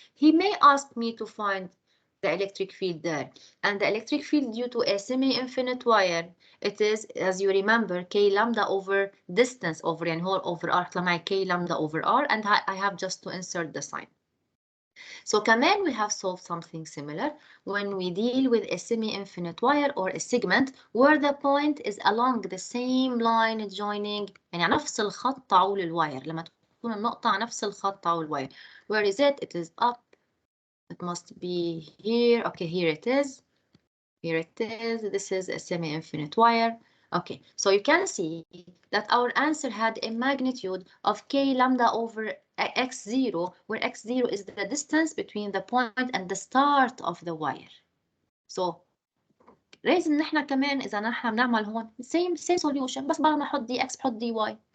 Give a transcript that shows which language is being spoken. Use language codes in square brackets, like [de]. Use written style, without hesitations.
[en] He may ask me to find the electric field there, and the electric field due to a semi-infinite wire, it is, as you remember, k lambda over distance over n whole over r, k lambda over r, and I have just to insert the sign. So كمان we have solved something similar when we deal with a semi-infinite wire or a segment where the point is along the same line joining, [ar] يعني نفس الخط طول الواير. لما تكون النقطة على نفس الخط طول الواير. [en] Where is it? It is up. It must be here. Okay, here it is. Here it is. This is a semi-infinite wire. Okay, so you can see that our answer had a magnitude of k lambda over x0, where x0 is the distance between the point and the start of the wire. [ar] So لازم نحن كمان إذا نحن بنعمل هون [en] same solution، [ar] بس بدل ما أحط دي x بحط دي y.